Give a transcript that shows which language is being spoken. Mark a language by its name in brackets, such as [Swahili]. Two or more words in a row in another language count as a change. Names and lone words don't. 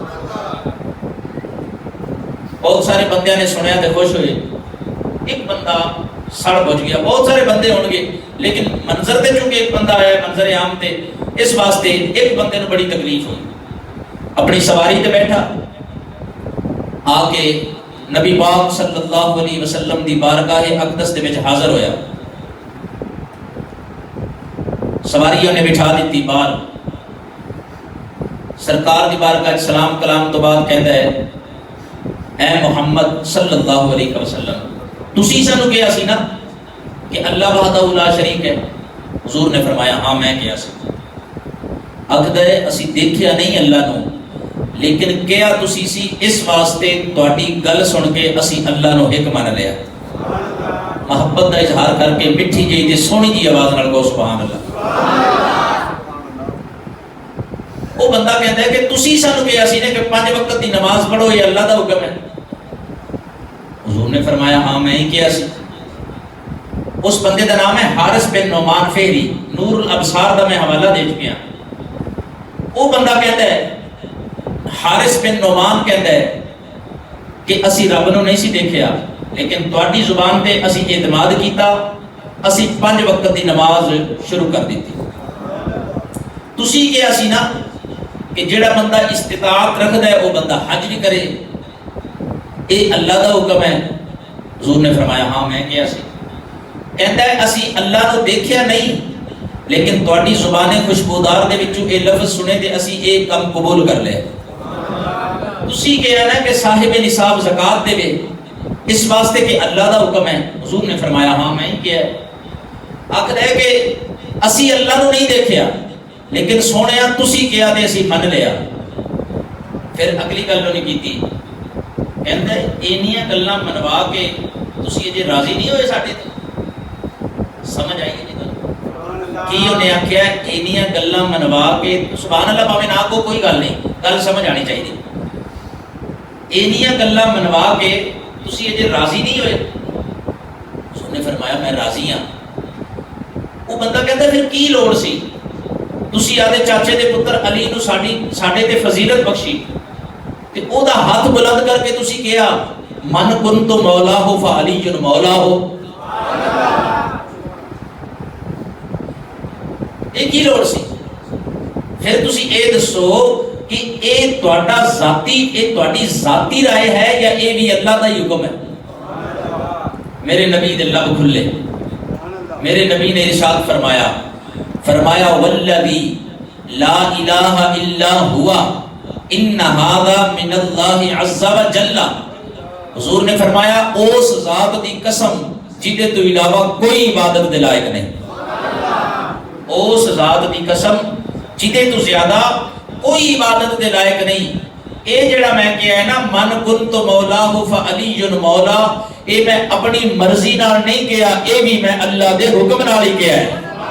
[Punjabi] بہت سارے بندیاں نے سنیا تے خوش ہوئے، ایک بندہ سڑ بج گیا۔ بہت سارے بندے ہون گے لیکن منظر تے چونکہ ایک بندہ آیا منظر عام تے، اس واسطے ایک بندے نے بڑی تکلیف ہوئی۔ اپنی سواری تے بیٹھا آ کے نبی پاک صلی اللہ علیہ وسلم دی بارگاہ اقدس دے وچ حاضر ہویا۔ سواریوں نے بٹھا دیتی باہر، سرکار دی بارگاہ سلام کلام تو بعد کہتا ہے اے محمد صلی اللہ علیہ وسلم، تسی سانو کہیا سی نا کہ اللہ [Arabic] وحدہ لا شریک [Punjabi] ہے؟ حضور نے فرمایا ہاں میں کہیا سی۔ آکھدا ہے اسی دیکھیا نہیں اللہ نو، لیکن کیا تسی سی اس واسطے تہاڈی گل سن کے اسی اللہ نو ایک من لیا۔ محبت کا اظہار کر کے مٹھی جی تے سونی جی آواز نال کہو [Arabic] سبحان اللہ۔ [Urdu] وہ بندہ کہتا ہے کہ [Punjabi] تسی سانو کہیا سی نے کہ 5 وقت دی نماز پڑھو یہ اللہ دا حکم ہے۔ حضور نے فرمایا ہاں میں ہی کہیا سی۔ اس بندے دا نام ہے حارث بن نعمان فہری، نور الابصار دا میں حوالہ دے چکیا۔ [Urdu] وہ بندہ کہتا ہے، حارث بن نعمان کہتا ہے کہ [Punjabi] اسی رب نو نہیں سی دیکھیا لیکن تہاڈی زبان تے اسی اعتماد کیتا، اسی 5 وقت دی نماز شروع کر دیتی۔ تسی کہیا سی نا کہ جڑا بندہ استطاعت رکھدا ہے وہ بندہ حج بھی کرے، اے اللہ دا حکم ہے۔ حضور نے فرمایا ہاں میں کہیا سی۔ کہتا ہے اسی اللہ نو دیکھیا نہیں لیکن تہاڈی زبان خوشبودار دے وچوں اے لفظ سنے تے اسی اے کم قبول کر لے۔ تسی کہیا نا کہ صاحب نصاب زکات دے وے، اس واسطے کہ اللہ دا حکم ہے۔ حضور نے فرمایا ہاں میں ہی کیا ہے۔ آکھدا ہے کہ اسی اللہ نو نہیں دیکھیا لیکن سونیا تسی کیا تے اسی من لیا۔ پھر اگلی گل نہیں کیتی، کہندا ہے اینیاں گلاں منوا کے تسی اجے راضی نہیں ہوئے ساڈے تے؟ سمجھ آئی گی جی؟ کی انہیں آخیا اینیاں گلاں منوا کے [Arabic] سبحان اللہ [Punjabi] بھاویں نہ کو کوئی گل نہیں, گل سمجھ آنی چاہیے. اینیاں گلاں منوا کے تسی اجے راضی نہیں ہوئے؟ اس نے فرمایا میں راضی ہاں. وہ بندہ کہتا پھر کی لوڑ سی تسی آدھے چاچے دے پتر علی نو ساڈے تے فضیلت بخشی تے او دا ہاتھ بلند کر کے تسی کہیا [Arabic] من کنت مولا ہو [Punjabi] فعلی مولا ہو. یہ کی لوڑ سی؟ پھر تسی اے دسو کہ اے تہاڈا تہاڈی ذاتی رائے ہے یا اے بھی اللہ دا ہی حکم ہے؟ میرے نبی دے لب کھلے, میرے نبی نے ارشاد فرمایا [Arabic] والذی لا الہ الا ہوا ان ھذا من اللہ عز وجل. [Punjabi] حضور نے فرمایا اس ذات دی قسم جدے تو علاوہ کوئی عبادت دے لائق نہیں, اس ذات دی قسم جدے تو زیادہ کوئی عبادت دے لائق نہیں. اے جڑا میں کیا ہے نا [Arabic] من کنت مولا ہو فعلی مولا, [Punjabi] اے میں اپنی مرضی نال نہیں کیا, اے بھی میں اللہ دے حکم نال ہی کیا ہے.